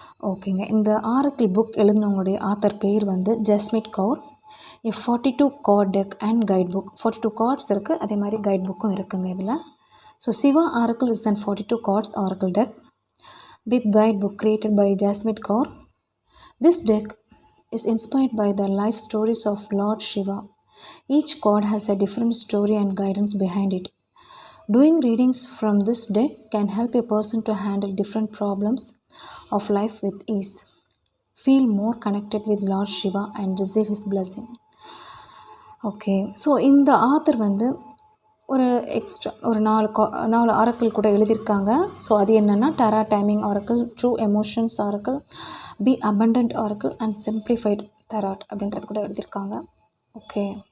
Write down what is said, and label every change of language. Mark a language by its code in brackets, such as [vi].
[ta] ஓகேங்க. இந்த Oracle book எழுதினவங்களுடைய author பேர் வந்து ஜஸ்மிட் Kaur. [en] 42 card deck and guide book. 42 cards [ta] இருக்குது, அதே மாதிரி கைட் புக்கும் இருக்குங்க இதில். [en] So Shiva oracle is and 42 cards oracle deck with guidebook created by Jasmine Kaur. This deck is inspired by the life stories of Lord Shiva. Each card has a different story and guidance behind it. Doing readings from this deck can help a person to handle different problems of life with ease, feel more connected with Lord Shiva and receive his blessing. Okay. [ta] So இந்த author வந்து ஒரு extra ஒரு 4 Oracle கூட எழுதியிருக்காங்க. So அது என்னென்னா, டெரா timing Oracle, true emotions Oracle, B abundant Oracle and சிம்ப்ளிஃபைட் tarot அப்படின்றது கூட எழுதியிருக்காங்க. ஓகே.